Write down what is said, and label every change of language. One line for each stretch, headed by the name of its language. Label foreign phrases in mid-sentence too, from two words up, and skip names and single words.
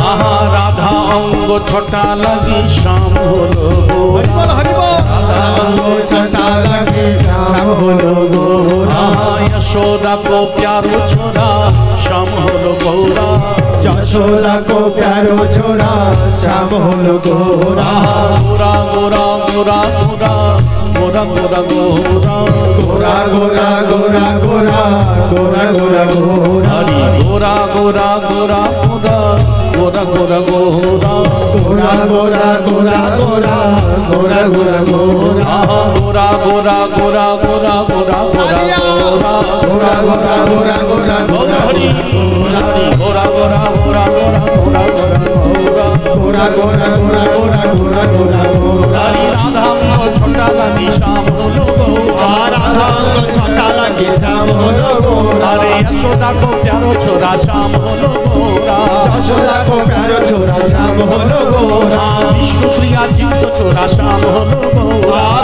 Bangla: রাধা অঙ্গ ছোটা লাগি শ্যাম হলো গোরা, রাধা অঙ্গ ছোটা লাগি শ্যাম হলো গোরা,
Hindi: यशोदा को प्यारो छोरा
Bangla: শ্যাম হলো গোরা,
Hindi: यशोदा को प्यारो छोरा
Bangla: শ্যাম হলো গোরা। গোরা গোরা গোরা গোরা গোরা গোরা গোরা গোরা গোরা গোরা গোরা গোরা গোরা গোরা, হরি গোরা গোরা গোরা গোরা গোরা গোরা গোরা গোরা গোরা গোরা গোরা গোরা গোরা গোরা, গোরা গোরা গোরা গোরা গোরা গোরা গোরা গোরা গোরা গোরা গোরা গোরা হরি হরি গোরা গোরা গোরা গোরা গোরা গোরা গোরা গোরা গোরা গোরা গোরা গোরা গোরা। হরি রাধা ছোটা লাগি শ্যাম হলো গোরা, রাধা ছোটা লাগি শ্যাম হলো গোরা,
Hindi: अरे यशोदा को प्यारो छोरा
Bangla: শ্যাম হলো গোরা,
Hindi: यशोदा को प्यारो छोरा
Bangla: শ্যাম হলো গোরা, বিষ্ণু প্রিয়া চিত্ত চোরা শ্যাম হলো গোরা,